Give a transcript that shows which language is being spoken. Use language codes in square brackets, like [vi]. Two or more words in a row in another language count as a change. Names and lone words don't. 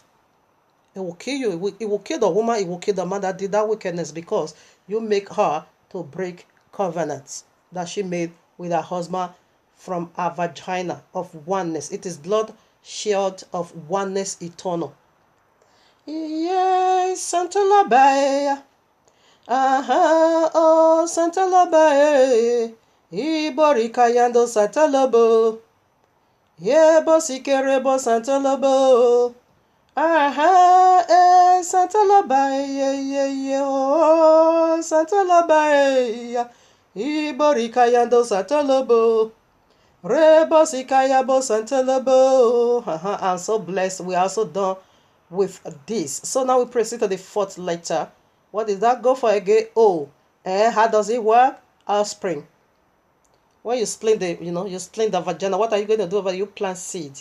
[en] It will kill you. It will kill the woman. It will kill the man that did that wickedness, because you make her to break covenants that she made with her husband from a vagina of oneness. It is blood shield of oneness eternal. Yes, Santa Labaya. Aha, oh, Santa Labaya. Ibori kayando Santa Labo. Yebo sikerebo Santa Labo. Aha, Santa Labaya, oh, Santa Labaya. Ibori kayando Santa Labo. Rebo sikayabo Santa Labo. I'm so blessed. We are also done with this. So now we proceed to the fourth letter. What did that go for again? O. And how does it work? Offspring. When you split you split the vagina, what are you going to do when you plant seed?